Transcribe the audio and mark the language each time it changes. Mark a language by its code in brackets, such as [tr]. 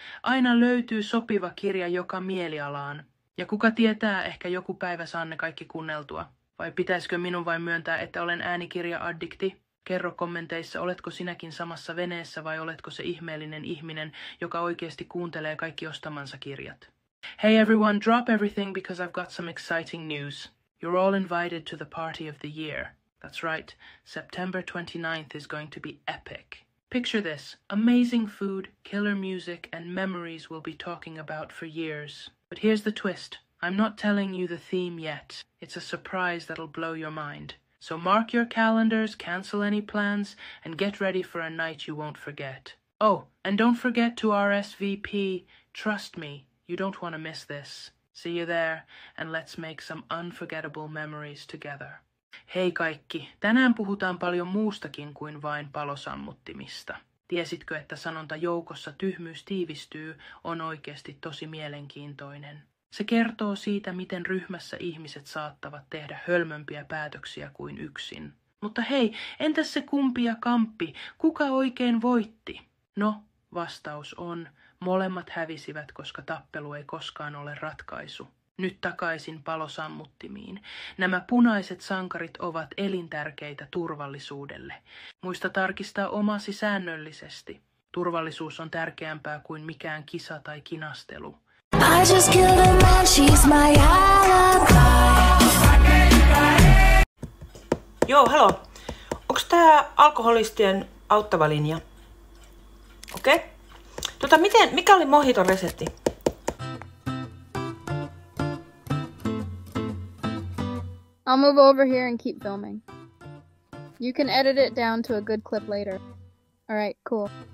[fi] Aina löytyy sopiva kirja joka mielialaan. Ja kuka tietää, ehkä joku päivä saan ne kaikki kuunneltua. Vai pitäisikö minun vain myöntää, että olen äänikirja-addikti? Kerro kommenteissa, oletko sinäkin samassa veneessä vai oletko se ihmeellinen ihminen, joka oikeasti kuuntelee kaikki ostamansa kirjat? [en] Hey everyone, drop everything because I've got some exciting news. You're all invited to the party of the year. That's right, September 29th is going to be epic. Picture this, amazing food, killer music, and memories we'll be talking about for years. But here's the twist, I'm not telling you the theme yet. It's a surprise that'll blow your mind. So mark your calendars, cancel any plans, and get ready for a night you won't forget. Oh, and don't forget to RSVP. Trust me, you don't want to miss this. See you there, and let's make some unforgettable memories together. [fi] Hei kaikki, tänään puhutaan paljon muustakin kuin vain palosammuttimista. Tiesitkö, että sanonta joukossa tyhmyys tiivistyy on oikeasti tosi mielenkiintoinen? Se kertoo siitä, miten ryhmässä ihmiset saattavat tehdä hölmömpiä päätöksiä kuin yksin. Mutta hei, entäs se kumpi ja kamppi? Kuka oikein voitti? No, vastaus on, molemmat hävisivät, koska tappelu ei koskaan ole ratkaisu. Nyt takaisin palosammuttimiin. Nämä punaiset sankarit ovat elintärkeitä turvallisuudelle. Muista tarkistaa omasi säännöllisesti. Turvallisuus on tärkeämpää kuin mikään kisa tai kinastelu. [en] I just killed a man, she's my alibi. [fi] Joo, halo. Onks tää alkoholistien auttava linja? Okei. Mikä oli mojiton resepti? [en] I'll move over here and keep filming. You can edit it down to a good clip later. Alright, cool.